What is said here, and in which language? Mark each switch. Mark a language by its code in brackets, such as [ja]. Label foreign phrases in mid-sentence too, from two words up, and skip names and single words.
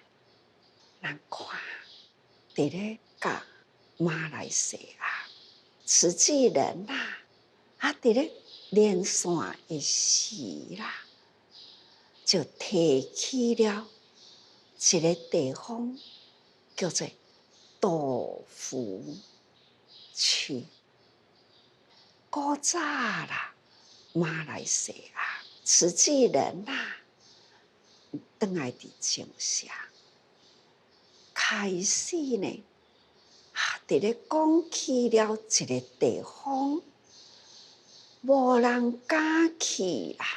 [nan] 咱看，伫咧甲马来西亚慈济人伫咧连线的时啦，就提起了一个地方叫做豆腐区。古早啦，马来西亚慈济人转来伫种社，开始呢，伫咧讲起了一个地方，无人敢去啦。